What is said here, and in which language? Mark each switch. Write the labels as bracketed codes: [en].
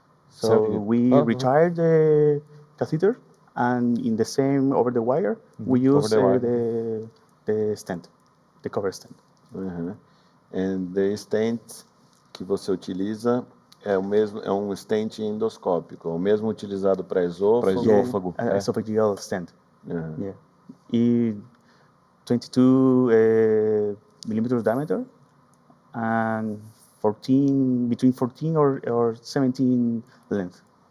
[en] So we retired the catheter, and in the same over the wire, we use the stent, the cover stent. And the stent [pt] que você utiliza é um stent endoscópico, o mesmo utilizado para esôfago. [en] Esophageal stent. Yeah. E 22 millimeters diameter and between 14 or 17 length.